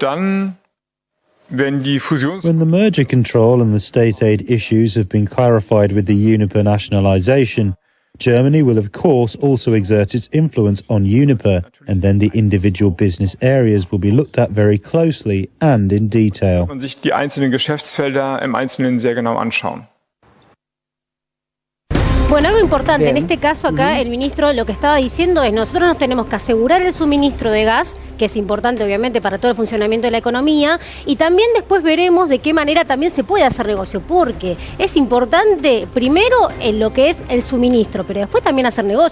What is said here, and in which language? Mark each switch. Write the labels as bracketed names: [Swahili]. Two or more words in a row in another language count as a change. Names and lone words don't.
[English] the merger control and the state aid issues have been clarified with the Uniper nationalisation, Germany will of course also exert its influence on Uniper, and then the individual business areas will be looked at very closely and in detail. [German] Und sich die einzelnen Geschäftsfelder im Einzelnen sehr genau anschauen. [Spanish] Bueno, algo importante, en este caso acá el ministro lo que estaba diciendo es nosotros nos tenemos que asegurar el suministro de gas, que es importante obviamente para todo el funcionamiento de la economía, y también después veremos de qué manera también se puede hacer negocio, porque es importante primero en lo que es el suministro, pero después también hacer negocio.